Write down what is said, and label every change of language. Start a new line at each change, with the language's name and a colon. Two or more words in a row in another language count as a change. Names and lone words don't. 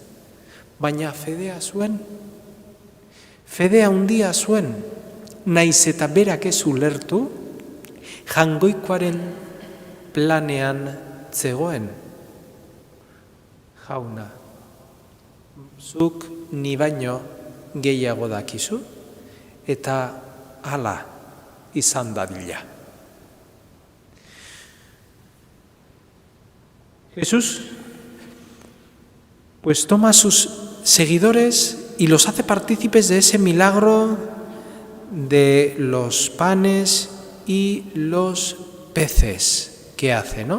Basque: Baina fedea zuen, fedea handia zuen, naiz eta berak ez ulertu, jangoikoaren planean zegoen. Jauna, zuk ni baino gehiago dakizu, eta hala izan dadila.
Spanish: Jesús pues toma a sus seguidores y los hace partícipes de ese milagro de los panes y los peces que hace, ¿no?